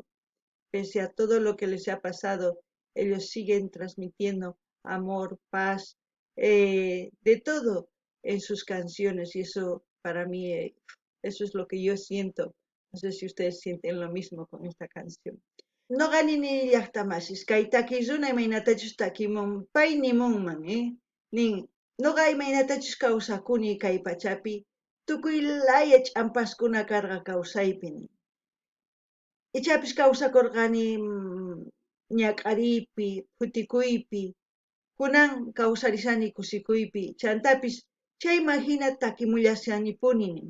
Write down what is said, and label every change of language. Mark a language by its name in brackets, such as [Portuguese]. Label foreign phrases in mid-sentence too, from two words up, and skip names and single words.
[Spanish] Pese a todo lo que les ha pasado, ellos siguen transmitiendo amor, paz, de todo en sus canciones y eso para mí, eso es lo que yo siento. No sé si ustedes sienten lo mismo con esta canción. [Quechua] Noqani ni llaqtamasis kay takiyuna imaynatachus takimun pay nimunman, nin noqa imaynatachus kawsakuni kay pachapi tukuy laya ch'ampaskuna karqa kawsaypi nin. Ichapis kawsakurqani ñak'ariypi, futikuypi, kunan kawsarisani kusikuypi, chantapis chayman hina takimullashanipuni nin.